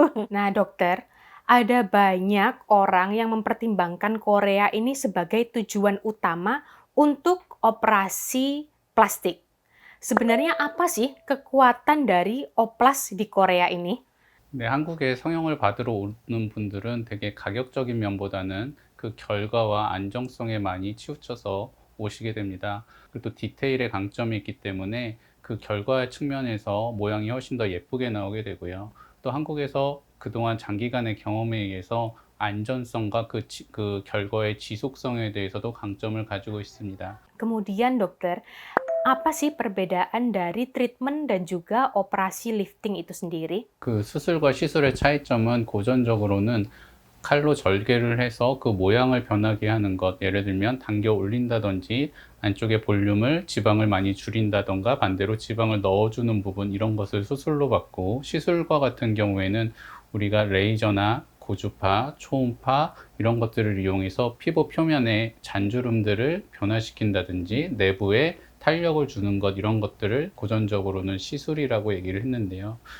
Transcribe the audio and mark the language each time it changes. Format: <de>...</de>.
<id>Nah, dokter, ada banyak orang yang mempertimbangkan Korea ini sebagai tujuan utama untuk operasi plastik. Sebenarnya apa sih kekuatan dari oplas di Korea ini?</id> <ko>네, 한국에 성형을 받으러 오는 분들은 되게 가격적인 면보다는 그 결과와 안정성에 많이 치우쳐서 오시게 됩니다. 그리고 또 디테일의 강점이 있기 때문에 그 결과의 측면에서 모양이 훨씬 더 예쁘게 나오게 되고요. 또 한국에서 그동안 장기간의 경험에 의해서 안전성과 그 결과의 지속성에 대해서도 강점을 가지고 있습니다.</ko> <id>Kemudian dokter, apa sih perbedaan dari treatment dan juga operasi lifting itu sendiri?</id> <ko>그 수술과 시술의 차이점은 고전적으로는 칼로 절개를 해서 그 모양을 변하게 하는 것, 예를 들면 당겨 올린다든지 안쪽에 볼륨을 지방을 많이 줄인다던가 반대로 지방을 넣어주는 부분, 이런 것을 수술로 받고, 시술과 같은 경우에는 우리가 레이저나 고주파, 초음파 이런 것들을 이용해서 피부 표면의 잔주름들을 변화시킨다든지 내부에 탄력을 주는 것, 이런 것들을 고전적으로는 시술이라고 얘기를 했는데요.</ko>